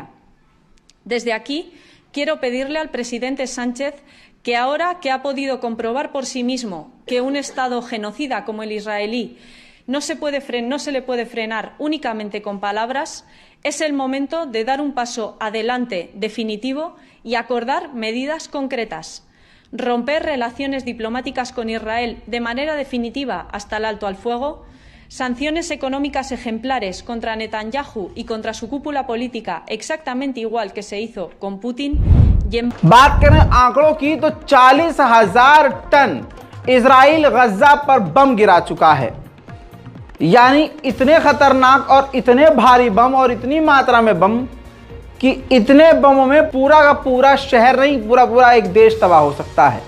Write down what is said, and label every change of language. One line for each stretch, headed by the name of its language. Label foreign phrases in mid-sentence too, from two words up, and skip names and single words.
Spanish: Desde aquí, quiero pedirle al presidente Sánchez que ahora que ha podido comprobar por sí mismo que un Estado genocida como el israelí no se le puede frenar únicamente con palabras, es el momento de dar un paso adelante definitivo y acordar medidas concretas. Romper relaciones diplomáticas con Israel de manera definitiva hasta el alto al fuego, sanciones económicas ejemplares contra Netanyahu y contra su cúpula política exactamente igual que se hizo con Putin.
Hindi: बात करें आंकड़ों की तो 40,000 टन इजराइल गज्जा पर बम गिरा चुका है। यानी इतने खतरनाक और इतने भारी बम और इतनी मात्रा में बम कि इतने बमों में पूरा का पूरा शहर नहीं, पूरा एक देश तबाह हो सकता है।